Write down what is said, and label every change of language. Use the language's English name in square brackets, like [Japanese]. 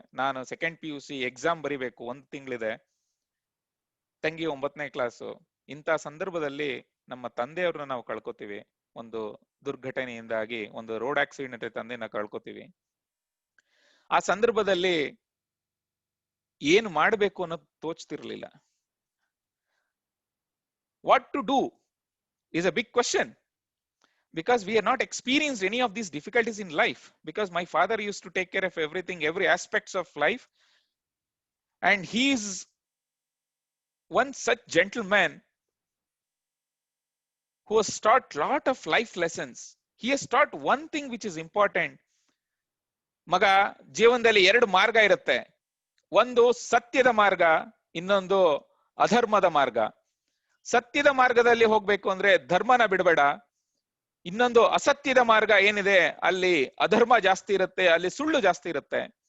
[Kannada] ನಾನು second PUC exam ಬರಿಬೇಕು, 1 ತಿಂಗಳಿದೆ. ತಂಗಿ 9ನೇ ಕ್ಲಾಸು. ಇಂಥ ಸಂದರ್ಭದಲ್ಲಿ ನಮ್ಮ ತಂದೆಯವ್ರನ್ನ ನಾವು ಕಳ್ಕೊತೀವಿ. ಒಂದು ದುರ್ಘಟನೆಯಿಂದಾಗಿ ಒಂದು ರೋಡ್ ಆಕ್ಸಿಡೆಂಟ್ ತಂದೆನ ಕಳ್ಕೊತೀವಿ. ಆ ಸಂದರ್ಭದಲ್ಲಿ ಏನು ಮಾಡಬೇಕು ಅನ್ನೋದು ತೋಚ್ತಿರ್ಲಿಲ್ಲ. [English] What to do is a big question, because we are not experienced any of these difficulties in life, because my father used to take care of everything, every aspects of life, and he is one such gentleman who has taught lot of life lessons. He has taught one thing which is important. [Kannada] ಮಗ, ಜೀವನದಲ್ಲಿ 2 ಮಾರ್ಗ ಇರುತ್ತೆ. ಒಂದು ಸತ್ಯದ ಮಾರ್ಗ, ಇನ್ನೊಂದು ಅಧರ್ಮದ ಮಾರ್ಗ. ಸತ್ಯದ ಮಾರ್ಗದಲ್ಲಿ ಹೋಗ್ಬೇಕು ಅಂದ್ರೆ ಧರ್ಮನ ಬಿಡಬೇಡ. ಇನ್ನೊಂದು ಅಸತ್ಯದ ಮಾರ್ಗ ಏನಿದೆ ಅಲ್ಲಿ ಅಧರ್ಮ ಜಾಸ್ತಿ ಇರುತ್ತೆ, ಅಲ್ಲಿ ಸುಳ್ಳು ಜಾಸ್ತಿ ಇರುತ್ತೆ.